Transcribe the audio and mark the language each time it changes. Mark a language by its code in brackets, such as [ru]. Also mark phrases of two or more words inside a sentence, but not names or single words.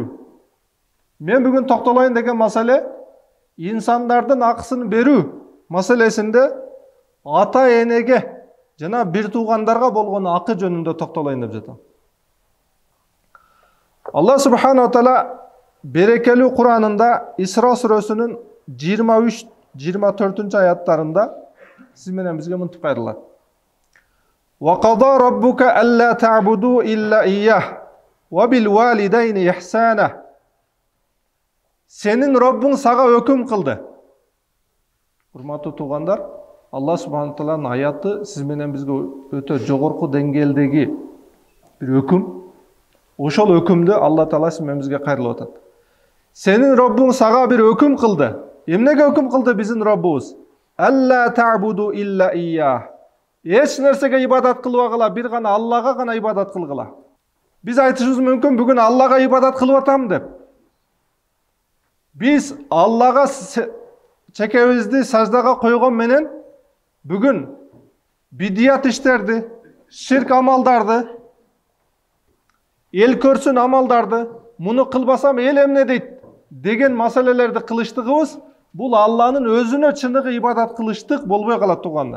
[ky] Мен бүгүн токтолоюн деген маселе, инсандардын акысын берүү маселесинде ата-энеге жана бир туугандарга болгон акы жөнүндө токтолоюн деп жатам. [ar] الله سبحانه تعالى [ky] берекелүү Куранында Исра сүрөсүнүн 23-24 аяттарында сиз менен бизге мынтип кайрылат. [ar] وقضى ربك ألا تعبدوا إلا إياه وبالوالدين إحسانا. [ky] Сенин Раббиң сага өкүм кылды. Урматтуу туугандар, Алла субхана тааланын аяты сиз менен бизге өтө жогорку деңгээлдеги бир өкүм. Ошол өкүмдү [ar] الله تعالى [ky] сиз менен бизге кайрылып атат. Сенин Раббиң сага бир өкүм кылды. Эмнеге өкүм кылды биздин Роббубуз? [ar] Алла تعبدوا إلا إياه. [ky] Эч нерсеге ибадат кылбагыла, бир гана Аллага гана ибадат кылгыла. Биз айтышыбыз мүмкүн, бүгүн Аллага ибадат кылып атам деп. Биз Аллага чекебизди саждага койгон менен бүгүн бидият иштерди, ширк амалдарды, эл көрсүн амалдарды, муну кылбасам эл эмне дейт деген маселелерди кылыштыгыбыз, бул Алланын өзүнө чыныгы ибадат кылыштык болбой калат туугандар.